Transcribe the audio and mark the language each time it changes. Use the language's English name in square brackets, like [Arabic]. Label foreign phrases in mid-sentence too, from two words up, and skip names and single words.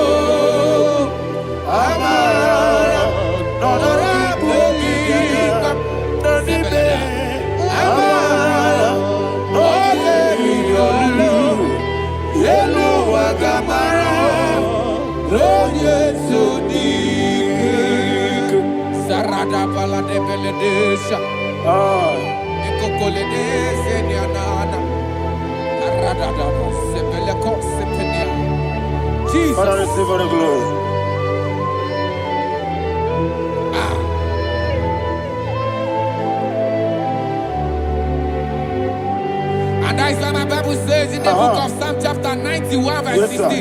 [English] Amara Nora Bogi Kwam Nadibe Amara Doye Yolu Yelu Wagamara Doye Sodik Sarada Bala de Beledesha Ekokoledese Nianana Aradada Sebeleko Sepenia Jesus. Father, receive all the glory. And that is why my Bible says in the book of Psalm chapter 91 verse 16.